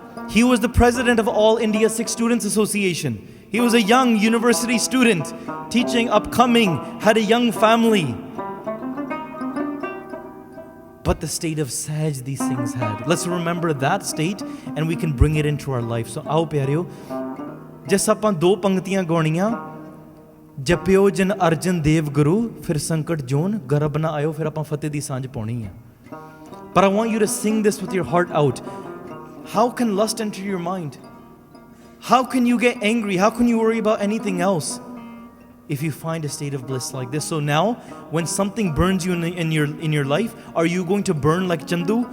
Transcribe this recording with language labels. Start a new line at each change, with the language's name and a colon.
English: He was the president of All India Sikh Students Association. He was a young university student, teaching, upcoming, had a young family. But the state of Sahaj these Singhs had. Let's remember that state and we can bring it into our life.
Punjabi: So आओ प्यारिਓ, जिस ਆਪਾਂ ਦੋ ਪੰਕਤੀਆਂ ਗਾਉਣੀਆਂ, ਜਪਿਓ ਜਨ ਅਰਜਨ ਦੇਵ ਗੁਰੂ, ਫਿਰ ਸੰਕਟ zone ਗਰਬ ਨਾ ਆਇਓ, ਫਿਰ ਆਪਾਂ ਫਤਿਹ ਦੀ ਸਾਂਝ ਪਾਉਣੀ ਆ.
English: But I want you to sing this with your heart out. How can lust enter your mind? How can you get angry? How can you worry about anything else if you find a state of bliss like this? So now, when something burns you in your life, are you going to burn like Chandu?